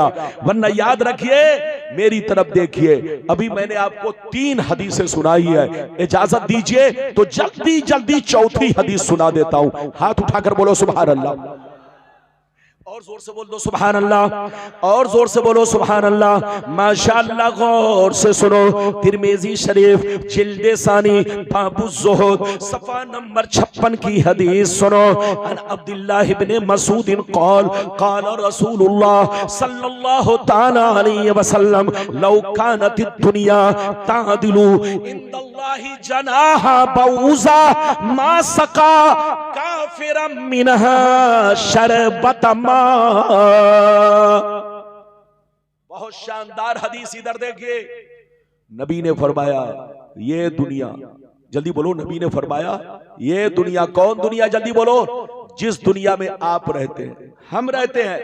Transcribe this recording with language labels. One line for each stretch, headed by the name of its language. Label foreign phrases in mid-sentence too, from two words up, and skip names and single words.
Hindi: वरना याद रखिए, मेरी तरफ देखिए, अभी मैंने आपको 3 हदीसें सुनाई है। इजाजत दीजिए तो जल्दी जल्दी चौथी हदीस सुना देता हूं। हाथ उठाकर बोलो
Arabic: سبحان الله,
Hindi: और जोर से बोल दो
Arabic: سبحان الله,
Hindi: और जोर से बोलो
Arabic: سبحان الله.
Hindi: माशाअल्लाह, गौर से सुनो। तिरमिजी शरीफ जिल्दे सानी बाबु ज़ुहद सफ़ा नंबर 56 की हदीस सुनो।
Arabic: عن عبد الله ابن مسعود قال قال رسول الله صلى الله تعالى عليه وسلم لو كانت الدنيا تعدل عند الله جناح بعوضة ما سقى كافرا منها شربة ماء.
Hindi: बहुत शानदार हदीस, इधर देखिए। नबी ने फरमाया ये दुनिया, जल्दी बोलो, नबी ने फरमाया ये दुनिया, कौन दुनिया, जल्दी बोलो, जिस दुनिया में आप रहते हैं, हम रहते हैं।